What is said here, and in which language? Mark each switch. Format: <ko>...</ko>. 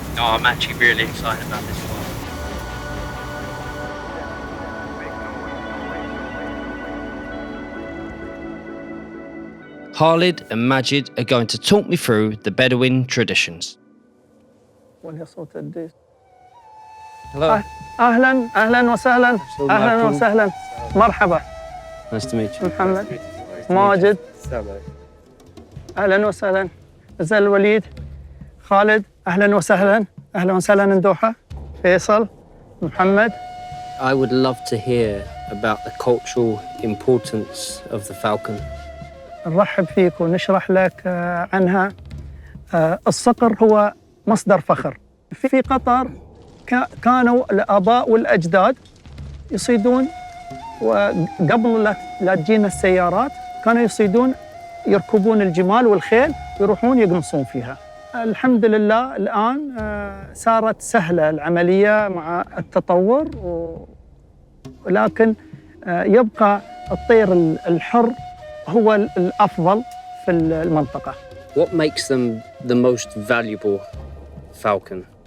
<en>No, I'm actually really excited about this one. Khalid and Majid are going to talk me through the Bedouin traditions. Hello.</en> <ar>أهلا وسهلا أهلا وسهلا مرحبا.</ar> <en>Nice to meet you.</en> <ar>محمد ماجد أهلا وسهلا زل الوليد خالد أهلا وسهلا من دوحة فيصل محمد.</ar> <en>I would love to hear about the cultural importance of the falcon.</en> <ar>نرحب فيك ونشرح لك عنها. الصقر هو مصدر فخر. في قطر كانوا الآباء والأجداد يصيدون، وقبل لا تجينا السيارات كانوا يصيدون، يركبون الجمال والخيل ويروحون يقنصون فيها. الحمد لله الآن صارت سهلة العملية مع التطور، ولكن يبقى الطير الحر هو الأفضل في المنطقة.</ar> <en>What makes them the most valuable falcon?</en>